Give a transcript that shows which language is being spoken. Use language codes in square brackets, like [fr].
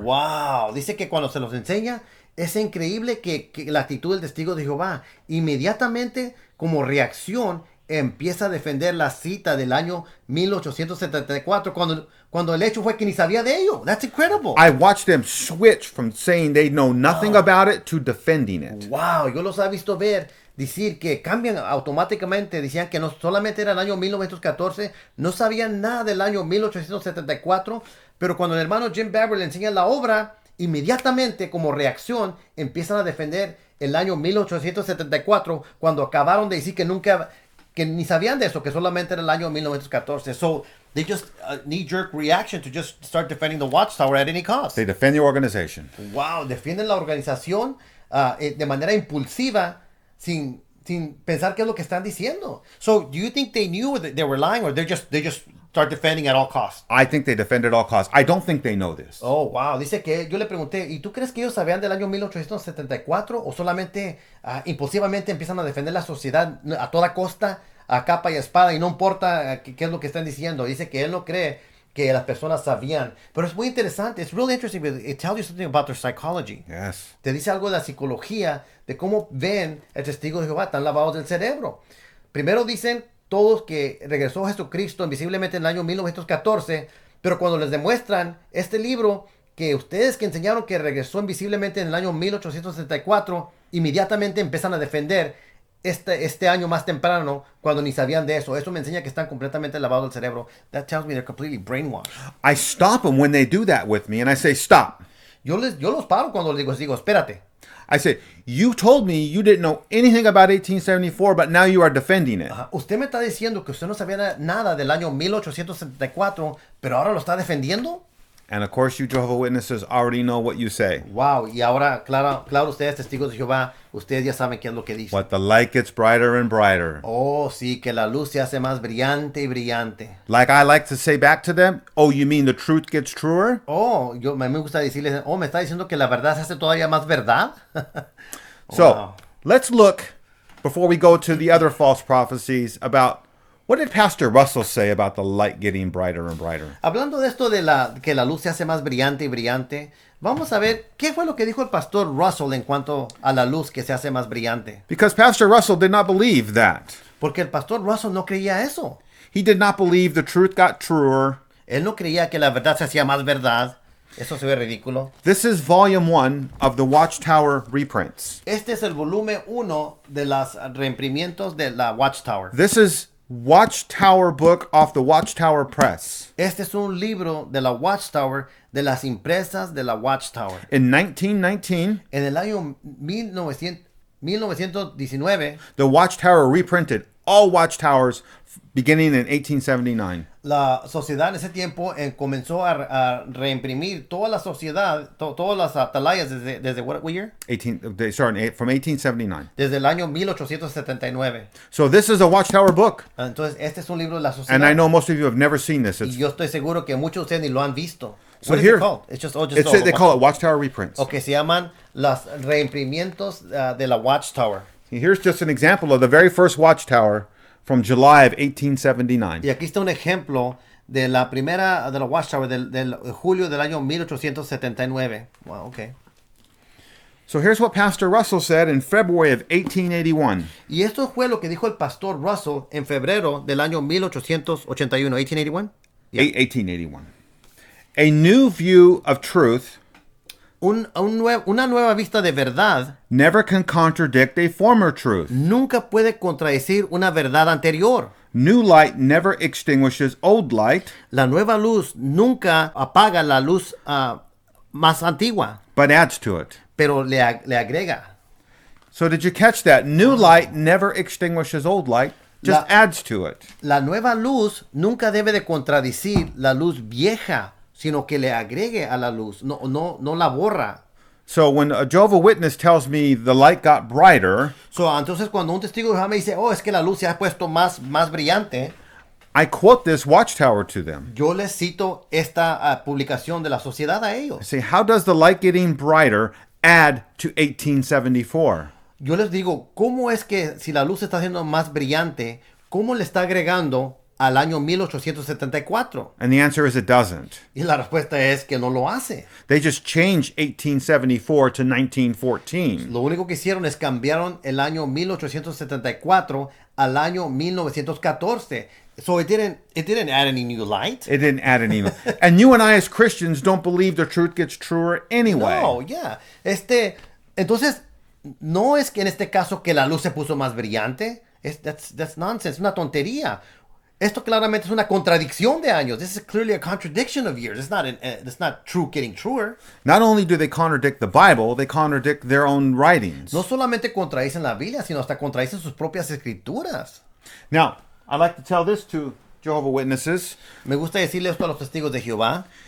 [es] Wow, dice que cuando se los enseña, es increíble que la actitud del testigo de Jehová, inmediatamente como reacción, empieza a defender la cita del año 1874 cuando el hecho fue que ni sabía de ello. [en] That's incredible. I watched them switch from saying they know nothing about it to defending it. [es] Wow, yo los he visto decir que cambian automáticamente. Decían que no solamente era el año 1914, no sabían nada del año 1874, pero cuando el hermano Jim Barber le enseña la obra, inmediatamente como reacción empiezan a defender el año 1874 cuando acabaron de decir que ni sabían de eso, que solamente era el año 1914. [en] So they just knee-jerk reaction to just start defending the Watchtower at any cost. They defend the organization. [es] Wow, defienden la organización de manera impulsiva sin pensar qué es lo que están diciendo. [en] So do you think they knew that they were lying, or they just start defending at all costs? I think they defend at all costs. I don't think they know this. Oh, wow. [es] Dice que yo le pregunté, ¿y tú crees que ellos sabían del año 1874 o solamente impulsivamente empiezan a defender la sociedad a toda costa, a capa y espada, y no importa qué es lo que están diciendo? Dice que él no cree que las personas sabían. Pero es muy interesante. [en] It's really interesting because it tells you something about their psychology. Yes. [es] Te dice algo de la psicología, de cómo ven el testigo de Jehová, están lavados del cerebro. Primero dicen todos que regresó Jesucristo invisiblemente en el año 1914, pero cuando les demuestran este libro, que ustedes que enseñaron que regresó invisiblemente en el año 1874, inmediatamente empiezan a defender este año más temprano, cuando ni sabían de eso. Eso me enseña que están completamente lavados del cerebro. [en] That tells me they're completely brainwashed. I stop them when they do that with me, and I say, stop. [es] Yo los paro cuando les digo, espérate. [en] I say, you told me you didn't know anything about 1874, but now you are defending it. [es] Usted me está diciendo que usted no sabía nada del año 1874, pero ahora lo está defendiendo. [en] And of course, you Jehovah Witnesses already know what you say. [es] Wow, y ahora, claro, ustedes, testigos de Jehová, ustedes ya saben qué es lo que dicen. [en] What the light gets brighter and brighter. [es] Oh, sí, que la luz se hace más brillante y brillante. [en] Like I like to say back to them, oh, you mean the truth gets truer? [es] Oh, me gusta decirles, me está diciendo que la verdad se hace todavía más verdad. [en] So, let's look, before we go to the other false prophecies, about what did Pastor Russell say about the light getting brighter and brighter? [es] Hablando de esto de que la luz se hace más brillante y brillante, vamos a ver qué fue lo que dijo el pastor Russell en cuanto a la luz que se hace más brillante. [en] Because Pastor Russell did not believe that. [es] Porque el pastor Russell no creía eso. [en] He did not believe the truth got truer. [es] Él no creía que la verdad se hacía más verdad. Eso se ve ridículo. [en] This is volume 1 of the Watchtower Reprints. [es] Este es el volumen 1 de los reimprimientos de la Watchtower. [en] This is Watchtower book off the Watchtower Press. [es] Este es un libro de la Watchtower, de las impresas de la Watchtower. [en] In 1919, [es] En el año 1919, [en] the Watchtower reprinted all Watchtowers beginning in 1879. [es] la sociedad en ese tiempo comenzó a reimprimir toda la sociedad, todas las atalayas desde [en] what year? From 1879. [es] Desde el año 1879. [en] So this is a Watchtower book. [es] Entonces, este es un libro de la sociedad. [en] And I know most of you have never seen this. [es] Y yo estoy seguro que muchos de ustedes ni lo han visto. [en] So What is here- it called? It's just They call it Watchtower Reprints. [es] Okay, se llaman las reimprimientos de la Watchtower. [en] Here's just an example of the very first Watchtower from July of 1879. [es] Y aquí está un ejemplo de la primera de la Watchtower del julio del año 1879. [en] Wow, okay. So here's what Pastor Russell said in February of 1881. [es] Y esto fue lo que dijo el pastor Russell en febrero del año 1881. [en] 1881? Yeah. 1881. A new view of truth [es] Una nueva vista de verdad [en] never can contradict a former truth. [es] nunca puede contradecir una verdad anterior. [en] New light never extinguishes old light, [es] La nueva luz nunca apaga la luz más antigua, [en] but adds to it. [es] pero le agrega. [en] So did you catch that? New light never extinguishes old light, just adds to it. [es] La nueva luz nunca debe de contradecir la luz vieja, sino que le agregue a la luz, no la borra. [en] So when a Jehovah Witness tells me the light got brighter, [es] Entonces cuando un testigo de Jehová me dice, es que la luz se ha puesto más brillante, [en] I quote this Watchtower to them. [es] yo les cito esta publicación de la sociedad a [en] I [es] ellos. [en] say, how does the light getting brighter add to 1874? [es] Yo les digo, ¿cómo es que si la luz se está haciendo más brillante, cómo le está agregando al año 1874? [en] And the answer is it doesn't. [es] Y la respuesta es que no lo hace. [en] They just changed 1874 to 1914. [es] Lo único que hicieron es cambiaron el año 1874 al año 1914. [en] So it didn't add any new light. It didn't add any. And you and I as Christians don't believe the truth gets truer anyway. No, yeah. [es] Entonces, no es que en este caso que la luz se puso más brillante. [en] That's nonsense, [es] una tontería. Esto claramente es una contradicción de años. [en] This is clearly a contradiction of years. It's not true getting truer. Not only do they contradict the Bible, they contradict their own writings. [es] No solamente contradicen la Biblia, sino hasta contradicen sus propias escrituras. Now, I like to tell this to Jehovah's Witnesses. Me gusta decirle esto a los testigos de Jehová.